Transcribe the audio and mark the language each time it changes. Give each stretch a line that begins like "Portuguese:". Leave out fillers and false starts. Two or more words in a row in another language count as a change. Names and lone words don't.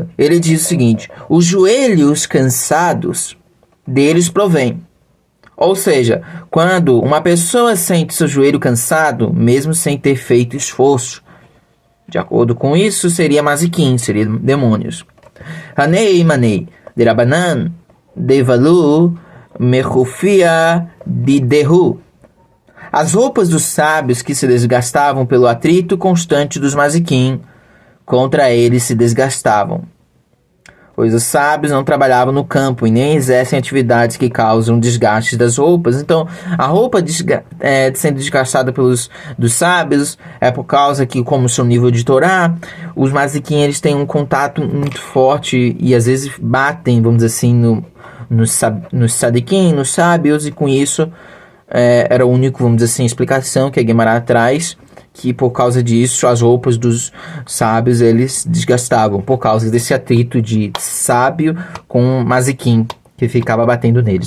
Portuguese: Ele diz o seguinte: os joelhos cansados deles provém. Ou seja, quando uma pessoa sente seu joelho cansado, mesmo sem ter feito esforço, de acordo com isso, seria maziquim, seria demônios.
Aramaic: הני מאני דרבנן דבלו מחופיא דידהו.
Portuguese: As roupas dos sábios que se desgastavam pelo atrito constante dos maziquim, contra eles se desgastavam. Pois os sábios não trabalhavam no campo e nem exercem atividades que causam desgaste das roupas. Então, a roupa sendo desgastada dos sábios é por causa que, como seu nível de Torá, os maziquim eles têm um contato muito forte e às vezes batem, vamos dizer assim, nos sadiquim, nos sábios, e com isso era o único, vamos dizer assim, explicação que a Guemará traz, que por causa disso as roupas dos sábios eles desgastavam, por causa desse atrito de sábio com maziquim que ficava batendo neles.